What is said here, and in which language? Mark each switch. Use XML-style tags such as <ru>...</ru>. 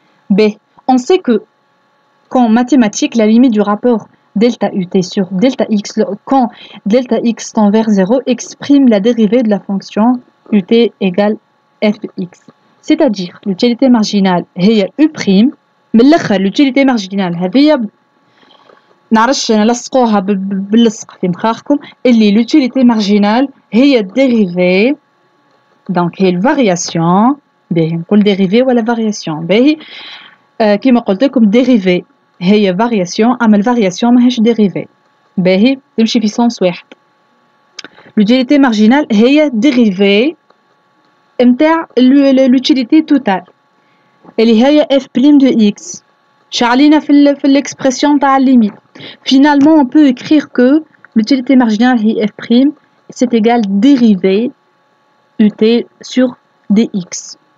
<fr>B. On sait que qu'en mathématiques, la limite du rapport delta ut sur delta x quand delta x tend vers 0 exprime la dérivée de la fonction ut égale f de x. C'est-à-dire l'utilité marginale هي u'.</fr> <ar>من الاخر l'utilité marginale هذه نعرفش نلصقوها باللصق في مخاخكم اللي l'utilité marginale هي dérivée donc هي الفارياسيون. باهي نقول dérivée ولا فارياسيون. باهي كيما قلت لكم dérivée هي فارياسيون اما الفارياسيون ماهيش dérivée. باهي تمشي في سونس واحد. l'utilité marginale هي dérivée نتاع l'utilité totale اللي هي f' de x شعلينا في l'expression تاع limite.</ar> <fr>Finalement on peut écrire que l'utilité marginale هي f' c'est égal dérivée ut sur dx.</fr>